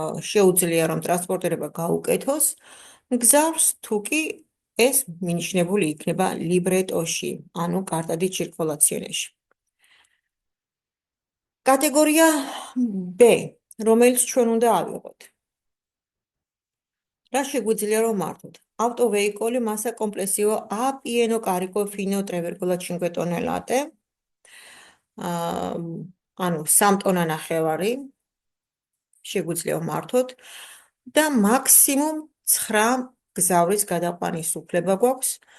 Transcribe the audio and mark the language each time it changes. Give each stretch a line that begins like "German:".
Georgian: შეუძლია რომ ტრანსპორტირება გაუკეთოს მგზავრს, თუ კი ეს მინიშნებული იქნება ლიბრეტოში, ანუ კარტადი ჩირკულაციაში. კატეგორია B, რომელიც ჩვენ უნდა ავიღოთ. რა შეგვიძლია რომ მართოთ?
Italian: Autoveicolli massa complessivo A pieno carico fino 3,5 tonnellate.
Georgian: ანუ 3 ტონა ნახევარი შეგვიძლია მართოთ და მაქსიმუმ 9 გზავრის გადაყვანის უფლება გვაქვს.